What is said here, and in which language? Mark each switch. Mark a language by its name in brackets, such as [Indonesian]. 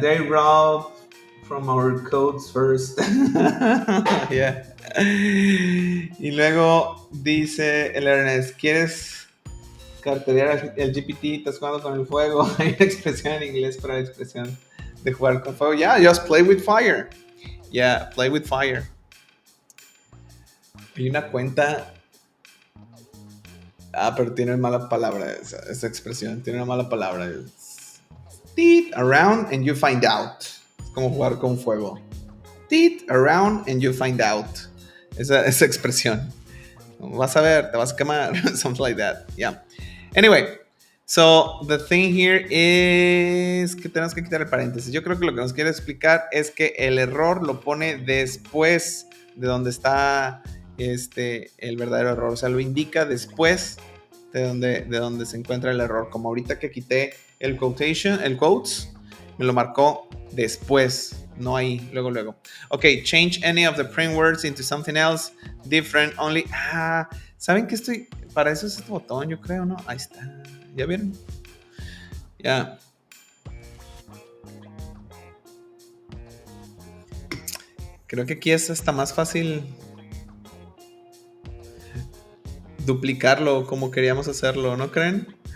[English] They robbed from our codes first. Yeah. [Spanish] Y luego dice el Ernest, ¿quieres carterear el GPT? ¿Estás jugando con el fuego? Hay una expresión en inglés para la expresión de jugar con fuego. Yeah, just play with fire. Yeah, play with fire. Hay una cuenta. Pero tiene mala palabra esa expresión. Tiene una mala palabra. [English] Teeth around and you find out. [Spanish] Es como jugar con fuego. [English] Teeth around and you find out. [Spanish] Esa expresión. Vas a ver, te vas a quemar. [English] Something like that. Yeah. Anyway, so the thing here is [Spanish] que tenemos que quitar el paréntesis. Yo creo que lo que nos quiere explicar es que el error lo pone después de donde está el verdadero error. O sea, lo indica después de donde se encuentra el error. Como ahorita que quité el quotes, me lo marcó después, no ahí, luego. [English] Ok, change any of the print words into something else different only. [Spanish] ¿Saben que estoy? Para eso es este botón, yo creo, ¿no? Ahí está. ¿Ya vieron? Ya. Creo que aquí es hasta más fácil duplicarlo como queríamos hacerlo, ¿no creen?